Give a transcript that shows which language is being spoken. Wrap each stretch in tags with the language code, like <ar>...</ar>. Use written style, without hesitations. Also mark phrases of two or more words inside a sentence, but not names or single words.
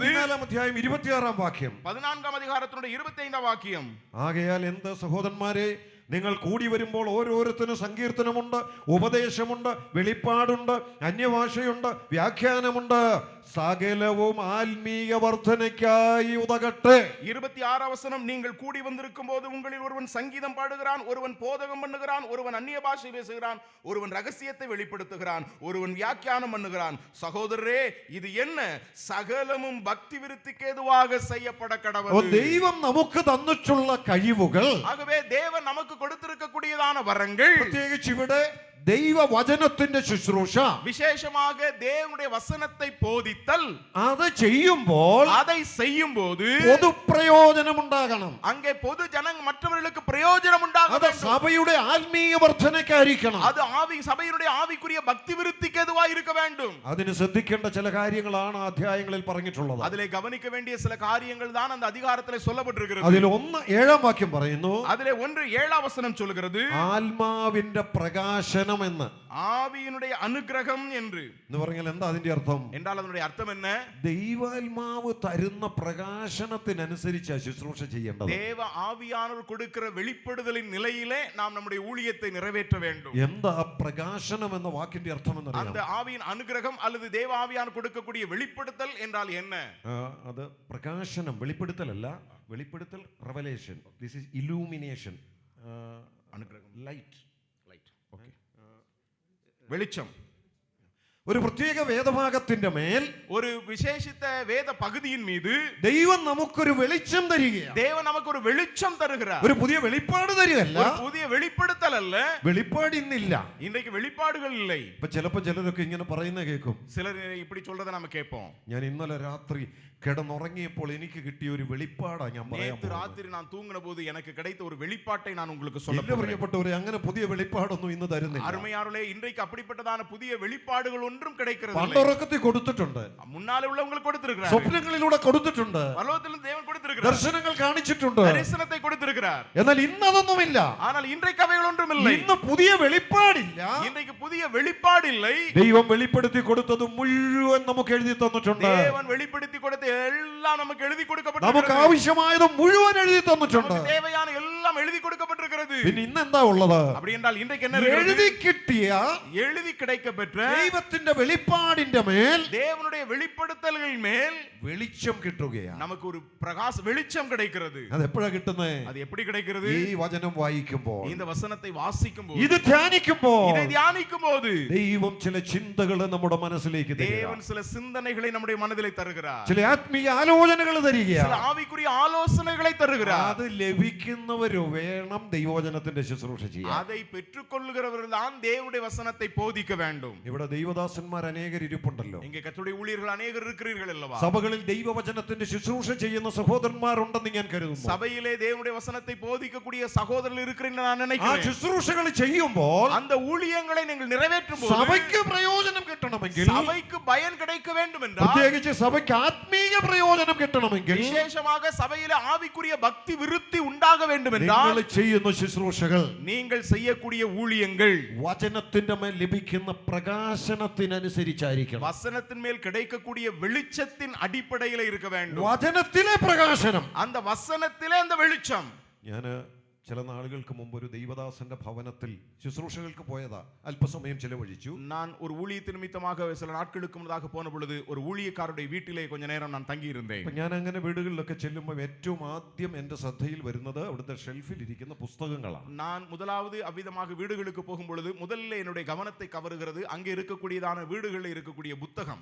<ml>14 അധ്യായം 26 വാക്യം,</ml> <ta>14 அதிகாரத்தினுடைய 25 வாக்கியம்,</ta> <ml>ആകയാൽ എന്ത് സഹോദരന്മാരെ, നിങ്ങൾ കൂടി വരുമ്പോൾ ഓരോരുത്തരും സങ്കീർത്തനമുണ്ട്, ഉപദേശമുണ്ട്, വെളിപ്പാടുണ്ട്, അന്യഭാഷയുണ്ട്, വ്യാഖ്യാനമുണ്ട്, സകലവും ആത്മീയ വർധനയ്ക്കായി ഉതകട്ടെ.</ml> <ta>26 வசனம், நீங்கள் கூடி வந்திருக்கும் போது உங்களில் ஒருவன் சங்கீதம் பாடுகிறான், ஒருவன் போதகம் பண்ணுகிறான், ஒருவன் அந்நிய பாஷை பேசுகிறான், ஒருவன் ரகசியத்தை வெளிப்படுத்துகிறான், ஒருவன் வியாக்கியானம் பண்ணுகிறான். சகோதரரே, இது என்ன? சகலமும் பக்தி விருத்திக்கு ஏதுவாக செய்யப்பட கடவுள்.</ta> <ml>ദൈവം നമുക്ക് തന്നിട്ടുള്ള കഴിവുകൾ,</ml> <ta>ஆகவே தேவன் நமக்கு கொடுத்திருக்கக்கூடியதான வரங்கள்,</ta> <ml>പ്രത്യേകിച്ച് ഇവിടെ ദൈവവചനത്തിന്റെ ശുശ്രൂഷ,</ml> <ta>விசேஷமாக தேவனுடைய வசனத்தை போதித்தல்,</ta> <ml>അത് ചെയ്യുമ്പോൾ</ml> <ta>அதை செய்யும் போது</ta> <ml>പൊതുപ്രയോജനം ഉണ്ടാകണം.</ml> <ta>அங்கே பொது ஜனங்க மற்றவர்களுக்கு பிரயோஜனம் உண்டாக</ta> <ml>അത്</ml> <ta>வேண்டும்.</ta> <ml>സഭയുടെ ആത്മീയ വർധനയ്ക്കായിരിക്കണം.</ml> <ta>அது சபையினுடைய ஆவிக்குரிய பக்தி விருத்திக்கு எதுவாக இருக்க வேண்டும்.</ta> <ml>അതിന് ശ്രദ്ധിക്കേണ്ട ചില കാര്യങ്ങളാണ് അധ്യായങ്ങളിൽ പറഞ്ഞിട്ടുള്ളത്.</ml> <ta>அதிலே கவனிக்க வேண்டிய சில காரியங்கள் தான் அந்த அதிகாரத்திலே சொல்லப்பட்டிருக்கிறது.</ta> <ml>അതിൽ 1:7 വാക്യം പറയുന്നു,</ml> <ta>அதிலே 1:7 வசனம் சொல்கிறது,</ta> <ml>ആത്മാവിന്റെ പ്രകാശനം എന്ന്.</ml> <ta>ஆவியினுடைய அனுக்கிரகம் என்று</ta> <ml>പറഞ്ഞാൽ എന്താ അതിന്റെ അർത്ഥം?</ml> <ta>என்றால் அதனுடைய அர்த்தம் என்ன?</ta> <ml>ദൈവാത്മാവ് തരുന്ന പ്രകാശനത്തിനനുസരിച്ച് ശുശ്രൂഷ ചെയ്യേണ്ടത്.</ml> <ta>தேவ ஆவியானவர் கொடுக்கிற வெளிப்படுதலின் நிலையிலே நாம் நம்முடைய ஊழியத்தை நிறைவேற்ற வேண்டும்.</ta> <ml>എന്താ പ്രകാശനം എന്ന വാക്കിന്റെ അർത്ഥം എന്നറിയാം?</ml> <ta>அந்த ஆவியின் அனுக்கிரகம் அல்லது தேவ ஆவியானவர் கொடுக்கக்கூடிய வெளிப்படுத்தல் என்றால் என்ன?</ta> <ml>അത് പ്രകാശനം, വെളിപ്പെടുത്തലല്ല. വെളിപ്പെടുത്തൽ റെവലേഷൻ.</ml> <en>this is illumination.</en> <ta>அனுக்கிரகம், ലൈറ്റ്. லைட், ஓகே, வெளிச்சம்.</ta> <ml>ഒരു പ്രത്യേക വേദഭാഗത്തിന്റെ മേൽ</ml> <ta>ஒரு விசேஷித்த வேத பகுதியின் மீது</ta> <ml>ദൈവം നമുക്കൊരു വെളിച്ചം തരികയാണ്.</ml> <ta>தேவன் நமக்கு ஒரு வெளிச்சம் தருகிறார்.</ta> <ml>ഒരു പുതിയ വെളിപ്പാട് തരികയല്ല.</ml> <ta>ஒரு புதிய வெளிப்படுத்தல் அல்ல.</ta> <ml>വെളിപ്പാട് ഇന്നില്ല.</ml> <ta>இன்றைக்கு வெளிப்பாடுகள் இல்லை.</ta> <ml>ഇപ്പൊ ചിലപ്പോ ചിലരൊക്കെ ഇങ്ങനെ പറയുന്ന കേൾക്കും.</ml> <ta>சிலர் இப்படி சொல்றதை நாம கேட்போம்.</ta> <ml>ഞാൻ ഇന്നലെ രാത്രി കിടന്നുറങ്ങിയപ്പോൾ എനിക്ക് കിട്ടിയ ഒരു വെളിപ്പാടാ ഞാൻ പറയാൻ</ml> <ta>நேத்து ராத்திரி நான் தூங்கின போது எனக்கு கிடைத்த ஒரு வெளிப்பாட்டை நான் உங்களுக்கு சொல்ல</ta> <ml>പോകുന്നത്. പ്രിയപ്പെട്ടവരെ, അങ്ങനെ പുതിയ വെളിപ്പാടൊന്നും ഇന്ന് തരുന്നില്ല.</ml> <ta>அருமையானவர்களே, இன்றைக்கு அப்படிப்பட்டதான புதிய வெளிப்பாடுகள் ஒன்றும் கிடைக்கிறது இல்லை.</ta> <ml>പണ്ടുറക്കത്തിൽ കൊടുത്തിട്ടുണ്ട്,</ml> <ta>முன்னாலே உள்ளவங்களுக்கு கொடுத்திருக்கிறார்.</ta> <ml>സ്വപ്നങ്ങളിലൂടെ കൊടുത്തിട്ടുണ്ട്,</ml> <ta>பரலோகத்திலிருந்து தேவன் கொடுத்திருக்கிறார்.</ta> <ml>ദർശനങ്ങൾ കാണിച്ചിട്ടുണ്ട്.</ml> <ta>தரிசனத்தை கொடுத்திருக்கிறார்.</ta> <ml>എന്നാൽ ഇന്ന് അതൊന്നുമില്ല.</ml> <ta>ஆனால் இன்றைக்கு அவைகள் ஒன்றும் இல்லை.</ta> <ml>ഇന്ന് പുതിയ വെളിപ്പാടില്ല.</ml> <ta>இன்றைக்கு புதிய வெளிப்பாடு இல்லை.</ta> <ml>ദൈവം വെളിപ്പെടുത്തി കൊടുത്തത് മുഴുവൻ നമുക്ക് എഴുതി തന്നിട്ടുണ്ട്.</ml> <ta>தேவன் வெளிப்படுத்தி கொடுத்த எல்லாம் நமக்கு எழுதி</ta> <ml>നമുക്ക്</ml> <ta>கொடுக்கப்பட்டிருக்கிறது.</ta> <ml>ആവശ്യമായത് മുഴുവൻ എഴുതി തന്നിട്ടുണ്ട്.</ml> <ta>நமக்கு தேவையான எல்லாம் எழுதி கொடுக்கப்பட்டிருக்கிறது.</ta> <ml>പിന്നെ ഇന്ന് എന്താ ഉള്ളത്?</ml> <ta>அப்படி என்றால் இன்றைக்கு என்ன</ta> <ml>എഴുതി</ml> <ta>இருக்கிறது?</ta> <ml>കിട്ടിയ</ml> <ta>எழுதி கிடைக்கப்பெற்ற</ta> <ml>ദൈവത്തിന്റെ വെളിപ്പാടിന്റെ മേൽ</ml> <ta>தேவனுடைய வெளிப்படுத்தல்கள் மேல்</ta> <ml>വെളിച്ചം കിട്ടുകയാണ്.</ml> <ta>நமக்கு ஒரு பிரகாச வெளிச்சம் கிடைக்கிறது.</ta> <ml>അത് എപ്പോഴാ കിട്ടുന്നത്?</ml> <ta>அது எப்படி கிடைக்கிறது?</ta> <ml>ഈ വചനം വായിക്കുമ്പോൾ,</ml> <ta>இந்த വசനத்தை വാസിക്കും போது,</ta> <ml>ഇത് ധ്യാനിക്കുമ്പോൾ</ml> <ta>இதை தியானிக்கும் போது</ta> <ml>ദൈവം ചില ചിന്തകൾ നമ്മുടെ മനസ്സിലേക്ക് തരിക,</ml> <ta>தேவன் சில சிந்தனைகளை நம்முடைய மனதிலே தருகிறார்.</ta> <ml>ചില ആത്മീയ ആലോചനകൾ തരിക.</ml> <ta>சில ஆவிக்குரிய ஆலோசனைகளை தருகிறார்.</ta> <ml>അത് ലഭിക്കുന്നവരോ വേണം ദൈവവചനത്തിന്റെ ശുശ്രൂഷ ചെയ്യാൻ.</ml> <ta>அதை பெற்றுக்கொள்கிறவர்கள் தான் தேவனுடைய வசனத்தை போதிக்க வேண்டும்.</ta> <ml>ഇവിടെ ദൈവദാസന്മാർ അനേകർ ഇരിപ്പുണ്ടല്ലോ.</ml> <ta>இங்கே கர்த்தருடைய ஊழியர்கள் அநேகர் இருக்கிறீர்கள் அல்லவா?</ta> <ml>സഭകളിൽ ദൈവവചനത്തിന്റെ ശുശ്രൂഷ ചെയ്യുന്ന സഹോദരന്മാരുണ്ടെന്ന് ഞാൻ കരുതുന്നു.</ml> <ta>சபையிலே தேவனுடைய வசனத்தை போதிக்கக்கூடிய சகோதரர்கள் இருக்கிறீர்கள் நான்</ta> <ml>ആ</ml> <ta>நினைக்கிறேன்.</ta> <ml>ശുശ്രൂഷകൾ ചെയ്യുമ്പോൾ</ml> <ta>அந்த ஊழியங்களை நீங்கள் நிறைவேற்றும் போது</ta> <ml>സഭയ്ക്ക് പ്രയോജനം കിട്ടണമെങ്കിൽ,</ml> <ta>சபைக்கு பயன் கிடைக்க வேண்டும் என்றால்,</ta> <ml>പ്രത്യേകിച്ച് സഭയ്ക്ക് ആത്മീയ പ്രയോജനം കിട്ടണമെങ്കിൽ,</ml> <ta>விசேஷமாக சபையிலே ஆவிக்குரிய பக்தி விருத்தி உண்டாக வேண்டும் என்றால்,</ta> <ml>നിങ്ങൾ ചെയ്യുന്ന ശുശ്രൂഷകൾ</ml> <ta>நீங்கள் செய்யக்கூடிய ஊழியங்கள்</ta> <ml>വചനത്തിന്റെ മേൽ ലഭിക്കുന്ന പ്രകാശനത്തിനനുസരിച്ചായിരിക്കണം.</ml> <ta>வசனத்தின் மேல் கிடைக்கக்கூடிய வெளிச்சத்தின் அடிப்படையில் இருக்க வேண்டும்.</ta> <ml>വചനത്തിലെ പ്രകാശനം.</ml> <ta>அந்த வசனத்திலே அந்த வெளிச்சம்.</ta> <ml>ഞാൻ ചില നാളുകൾക്ക് മുമ്പ് ഒരു ദൈവദാസന്റെ ഭവനത്തിൽ ശുശ്രൂഷകൾക്ക് പോയതാ. അല്പസമയം ചിലവഴിച്ചു.</ml> <ta>நான் ஒரு ஊழியத்தின் நிமித்தமாக சில நாட்களுக்கு முன்னதாக போன பொழுது ஒரு ஊழியக்காரருடைய வீட்டிலே கொஞ்ச நேரம் நான் தங்கி இருந்தேன்.</ta> <ml>അപ്പൊ ഞാൻ അങ്ങനെ വീടുകളിലൊക്കെ ചെല്ലുമ്പോൾ ഏറ്റവും ആദ്യം എന്റെ ശ്രദ്ധയിൽ വരുന്നത് അവിടുത്തെ ഷെൽഫിൽ ഇരിക്കുന്ന പുസ്തകങ്ങളാണ്.</ml> <ta>நான் முதலாவது அவ்விதமாக வீடுகளுக்கு போகும் பொழுது முதல்ல என்னுடைய கவனத்தை கவருகிறது அங்கே இருக்கக்கூடியதான வீடுகளில் இருக்கக்கூடிய புத்தகம்.</ta>